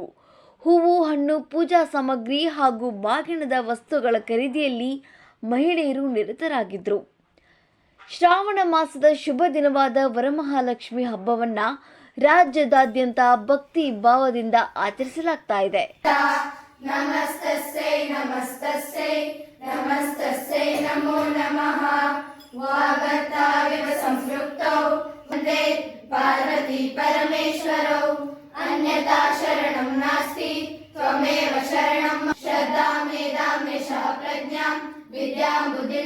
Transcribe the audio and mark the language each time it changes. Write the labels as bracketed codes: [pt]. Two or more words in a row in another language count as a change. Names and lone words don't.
[kn] ಹೂವು, ಹಣ್ಣು, ಪೂಜಾ ಸಾಮಗ್ರಿ ಹಾಗೂ ಬಾಗಿಣದ ವಸ್ತುಗಳ ಖರೀದಿಯಲ್ಲಿ ಮಹಿಳೆಯರು ನಿರತರಾಗಿದ್ದರು. ಶ್ರಾವಣ ಮಾಸದ ಶುಭ ದಿನವಾದ ವರಮಹಾಲಕ್ಷ್ಮಿ ಹಬ್ಬವನ್ನ ರಾಜ್ಯದಾದ್ಯಂತ ಭಕ್ತಿ ಭಾವದಿಂದ ಆಚರಿಸಲಾಗ್ತಾ ಇದೆ. [sa] ನಮಸ್ತಸ್ಸೈ ನಮಸ್ತಸ್ಸೈ ನಮಸ್ತಸ್ಸೈ ನಮೋ ನಮಃ ವಾಗತಾವಿವ ಸಂಪೃಕ್ತೌ ವಂದೇ ಪಾರ್ವತಿ ಪರಮೇಶ್ವರೌ ಅನ್ಯತಾ ಶರಣಂ ನಾಸ್ತಿ ತ್ವಮೇವ ಶರಣಂ ಶ್ರದ್ಧಾಂ ಮೇಧಾಂ ಯಶಃ ಪ್ರಜ್ಞಾಂ ವಿದ್ಯಾಂ ಬುದ್ಧಿಂ